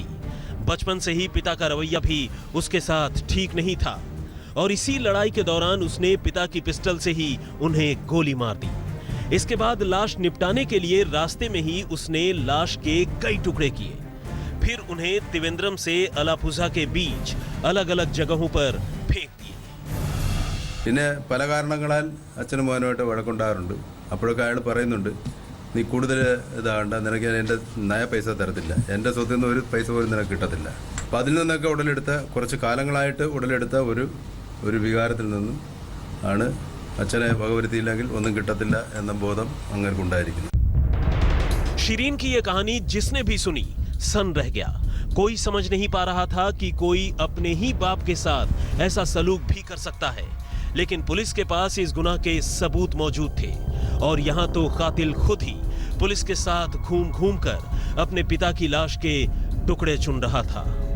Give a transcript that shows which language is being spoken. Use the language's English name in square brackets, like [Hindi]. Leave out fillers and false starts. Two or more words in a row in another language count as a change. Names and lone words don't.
[Hindi] बचपन से ही पिता का रवैया भी उसके साथ ठीक नहीं था और इसी लड़ाई के दौरान उसने पिता की पिस्टल से ही उन्हें गोली मार दी। इसके बाद लाश निपटाने के लिए रास्ते में ही उसने लाश के कई टुकड़े किए, फिर उन्हें त्रिवेंद्रम से अलापुझा के बीच अलग अलग जगहों पर फेंक दिए। [Malayalam] പിന്നെ പല കാരണങ്ങളാൽ അച്ഛനും മോനുമായിട്ട് വഴക്കുണ്ടാകാറുണ്ട്. അപ്പോഴൊക്കെ അയാൾ പറയുന്നുണ്ട്, നീ കൂടുതൽ ഇതാകണ്ട, നിനക്ക് ഞാൻ എൻ്റെ നയ പൈസ തരത്തില്ല, എൻ്റെ സ്വത്തിൽ നിന്ന് ഒരു പൈസ പോലും നിനക്ക് കിട്ടത്തില്ല. അപ്പം അതിൽ നിന്നൊക്കെ ഉടലെടുത്ത കുറച്ച് കാലങ്ങളായിട്ട് ഉടലെടുത്ത ഒരു വികാരത്തിൽ നിന്നും ആണ് അച്ഛനെ വകവരുത്തിയില്ലെങ്കിൽ ഒന്നും കിട്ടത്തില്ല എന്ന ബോധം അങ്ങേർക്കുണ്ടായിരിക്കുന്നു. [Hindi] शिरीन की यह कहानी जिसने भी सुनी सन रह गया। कोई समझ नहीं पा रहा था कि कोई अपने ही बाप के साथ ऐसा सलूक भी कर सकता है, लेकिन पुलिस के पास इस गुनाह के सबूत मौजूद थे और यहाँ तो कातिल खुद ही पुलिस के साथ घूम घूम कर अपने पिता की लाश के टुकड़े चुन रहा था।